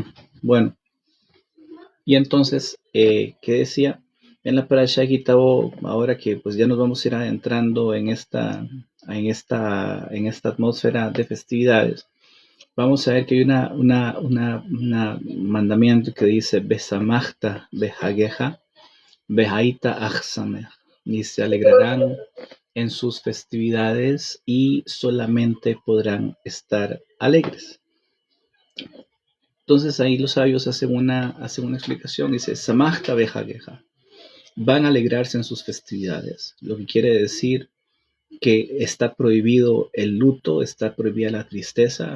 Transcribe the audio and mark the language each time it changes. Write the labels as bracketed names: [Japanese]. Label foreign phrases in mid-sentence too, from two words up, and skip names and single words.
[Spanish] Bueno, y entonces, ¿qué decía? En la parasha de Kitabo, ahora que pues ya nos vamos a ir adentrando en esta atmósfera de festividades, vamos a ver que hay una mandamiento que dice [Hebrew] ושמחת בחגך והיית אך שמח, [Spanish] y se alegrarán en sus festividades y solamente podrán estar alegres. Entonces ahí los sabios hacen una explicación, dice [Hebrew] שמחת בחגך, [Spanish] van a alegrarse en sus festividades, lo que quiere decir que está prohibido el luto, está prohibida la tristeza.